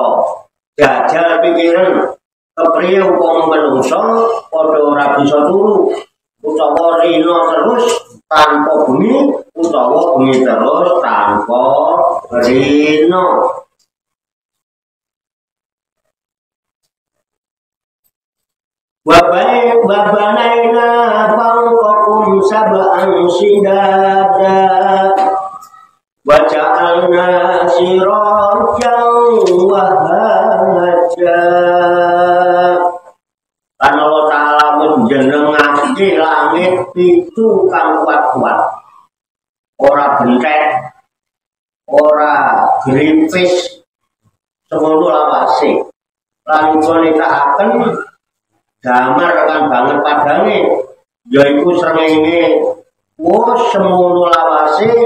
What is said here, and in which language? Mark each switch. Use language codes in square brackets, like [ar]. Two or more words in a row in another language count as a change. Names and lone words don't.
[jv] Jajal pikiran kepriye upama manungsa padha ora bisa turu utawa rina terus tanpa bengi utawa bengi terus tanpa rina. [ar] وبنينا فوقكم سبعا شدادا وجعلنا سراجا وهاجا. [jv] Kan Allah Ta'ala menjenengake langit itu kang kuat-kuat, ora bentek, ora grimpis, semono lawase. Lan nitakaken damar kan banget padange, yaiku srengenge wis semono lawase.